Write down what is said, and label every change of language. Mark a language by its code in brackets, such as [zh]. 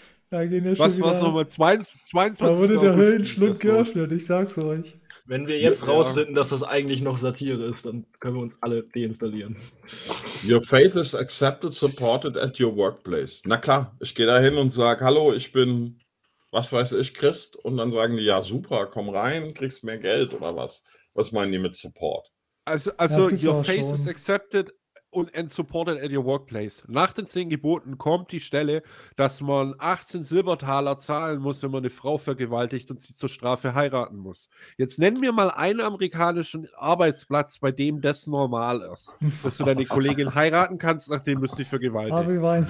[de] Da gehen ja schon was war es nochmal? 22. Da wurde der August Höllenschluck geöffnet, ich sag's euch. Wenn wir jetzt rausfinden, dass das eigentlich noch Satire ist, dann können wir uns alle deinstallieren. [en] Your faith is accepted, supported at your workplace. [de] Na klar, ich gehe da hin und sage, hallo, ich bin, was weiß ich, Christ. Und dann sagen die, ja super, komm rein, kriegst mehr Geld oder was. Was meinen die mit Support? Also ja, [en] your faith [de] schon. [en] Is accepted and supported at your workplace. [de] Nach den 10 Geboten kommt die Stelle, dass man 18 Silbertaler zahlen muss, wenn man eine Frau vergewaltigt und sie zur Strafe heiraten muss. Jetzt nenn mir mal einen amerikanischen Arbeitsplatz, bei dem das normal ist. Dass du deine Kollegin heiraten kannst, nachdem du sie vergewaltigt.